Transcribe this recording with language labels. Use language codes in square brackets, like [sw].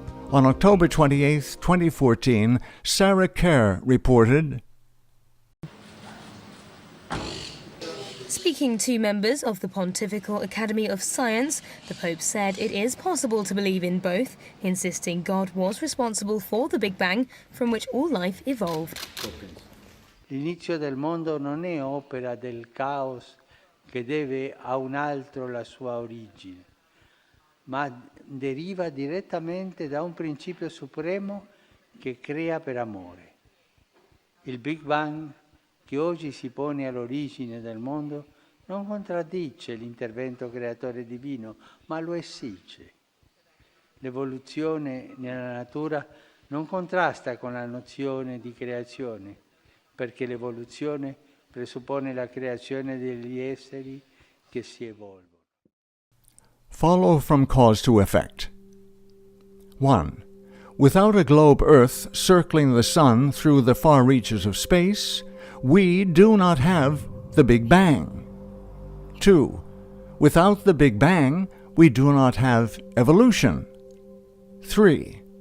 [en] On October 28, 2014, Sarah Kerr reported, Speaking to members of the Pontifical Academy of Science, the Pope said it is possible to believe in both, insisting God was responsible for the Big Bang from which all life evolved. [it] L'inizio del mondo non è opera del caos che deve a un altro la sua origine, ma deriva direttamente da un principio supremo che crea per amore. Il Big Bang, che oggi si pone all'origine del mondo, non contraddice l'intervento creatore divino, ma lo esige. L'evoluzione nella natura non contrasta con la nozione di creazione, perché l'evoluzione presuppone la creazione degli esseri che si evolvono. [en] Follow from cause to effect. 1. Without a globe Earth circling the Sun through the far reaches of space, we do not have the Big Bang. 2. Without the Big Bang, we do not have evolution. 3.